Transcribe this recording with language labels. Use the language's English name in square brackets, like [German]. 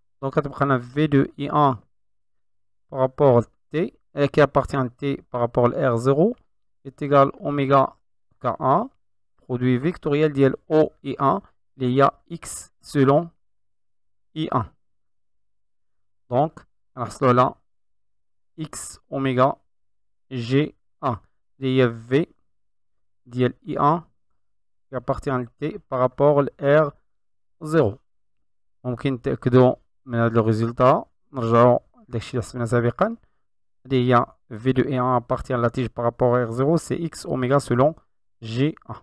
[French] Donc, on a V de I1 par rapport à T, qui appartient à T par rapport à R0, est égal oméga K1, produit vectoriel d'IL O I1, il y a X selon I1. Donc, on a là X oméga G1. Il y a V d'IL I1 qui appartient à T par rapport à R0. [Arabic] ممكن نتأكدوا من هذا الريزلtat. نرجعوا لداكشي اللي حسبنا سابقا. [French] Il y a V de I1 appartient à la tige par rapport à R0, c'est X oméga selon G1.